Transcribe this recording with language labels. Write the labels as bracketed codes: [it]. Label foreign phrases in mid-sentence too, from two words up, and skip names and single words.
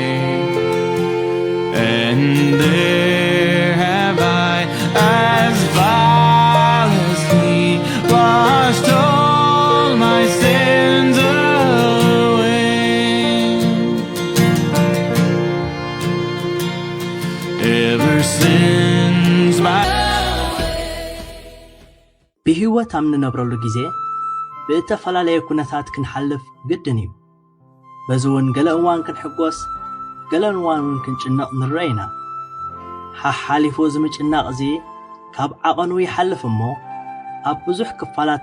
[en] and there have I, as vile as he, washed all my sins away. Ever since my [ti] ብህይወት ኣብ ንነብረሉ ግዜ ብእተፈላለየ ኩነታት ክንሓልፍ ግድን እዩ። በዚ እውን ገለ እዋን ክንሕጎስ ገለ እዋን እውን ክንጭነቕ ንርአ ኢና። ሓሓሊፉ ዝምጭናቕ እዚ ካብ ዓቐኑ ይሓልፍ እሞ ኣብ ብዙሕ ክፋላት